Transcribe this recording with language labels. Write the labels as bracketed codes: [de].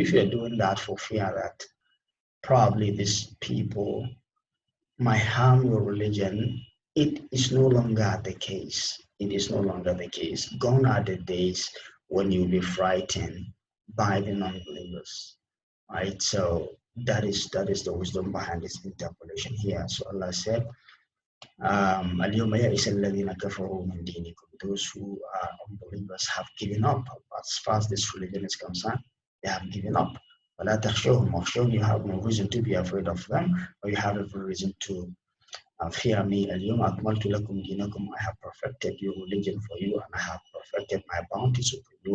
[en] If you're doing that for fear that probably these people might harm your religion, it is no longer the case. It is no longer the case. Gone are the days when you'll be frightened by the non-believers. Right? So that is the wisdom behind this interpolation here. So Allah said, [ar] اليوم يئس الذين كفروا من دينكم. [en] Those who are unbelievers have given up. As far as this religion is concerned, they have given up. [ar] ولا تخشوهم واخشوني. [en] You have no reason to be afraid of them, or you have every reason to fear me. [ar] اليوم أكملت لكم دينكم. [en] I have perfected your religion for you, and I have perfected my bounties upon you.